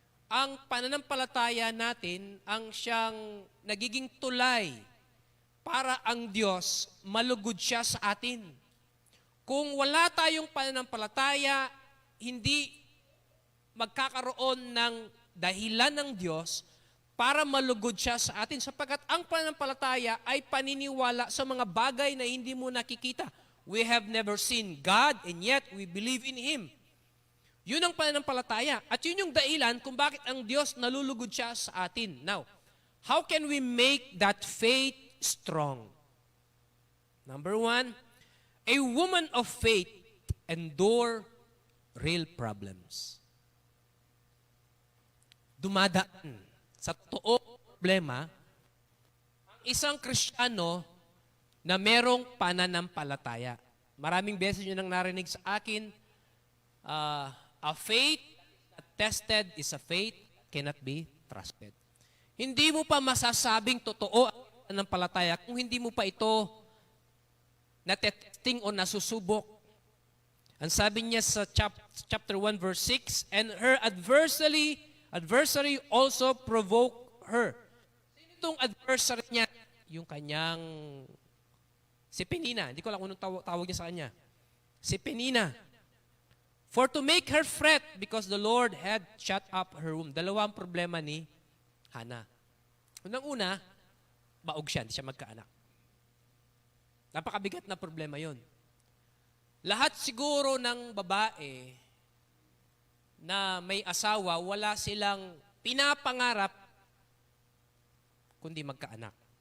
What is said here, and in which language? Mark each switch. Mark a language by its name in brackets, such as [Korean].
[Filipino] Ang pananampalataya natin ang siyang nagiging tulay para ang Diyos malugod siya sa atin. Kung wala tayong pananampalataya, hindi magkakaroon ng dahilan ng Diyos para malugod siya sa atin sapagkat ang pananampalataya ay paniniwala sa mga bagay na hindi mo nakikita. [English] We have never seen God and yet we believe in Him. [Filipino] Yun ang pananampalataya. At yun yung dahilan kung bakit ang Diyos nalulugod siya sa atin. [English] Now, how can we make that faith strong? Number one, a woman of faith endure real problems. [Filipino] Dumadaan sa totoong problema ang isang Kristiyano na merong pananampalataya. Maraming beses nyo nang narinig sa akin, [English] a faith tested is a faith cannot be trusted. [Filipino] Hindi mo pa masasabing totoo ang pananampalataya kung hindi mo pa ito natetesting o nasusubok. Ang sabi niya sa [English] chapter 1 verse 6, and her adversary also provoked her. [Filipino] Sino itong adversary niya? Yung kanyang si Penina. Hindi ko alam kung anong tawag niya sa kanya. Si Penina. [English] For to make her fret because the Lord had shut up her womb. [Filipino] Dalawang problema ni Hannah. Unang-una, baog siya, hindi siya magkaanak. Napakabigat na problema yon. Lahat siguro ng babae na may asawa, wala silang pinapangarap kundi magkaanak.